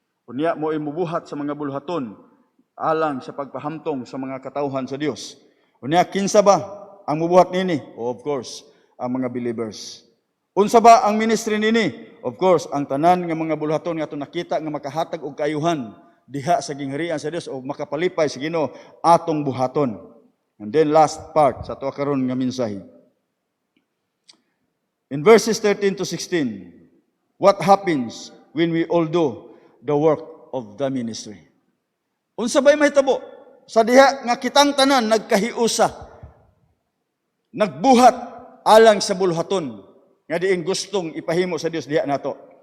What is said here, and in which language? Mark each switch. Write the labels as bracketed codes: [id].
[ceb] Unya mo imubuhat sa mga buluhaton alang sa pagpahamtong sa mga katawhan sa Dios. Unya kinsa ba ang mubuhat nini? [en] Of course, [ceb] ang mga believers. Unsa ba ang ministry nini? [en] Of course, [ceb] ang tanan nga mga buluhaton nga ato nakita nga makahatag og kaayuhan diha sa gingharian sa Dios o makapalipay sa Ginoo atong buhaton. [en] And then last part [ceb] sa ato karon nga mensahe. [en] In verses 13 to 16, what happens when we all do the work of the ministry? [ceb] Unsa bay mahitabo? Sa diha nga kitang tanan nagkahiusa, nagbuhat alang sa buluhaton nga diin gustong ipahimo sa Dios diha nato.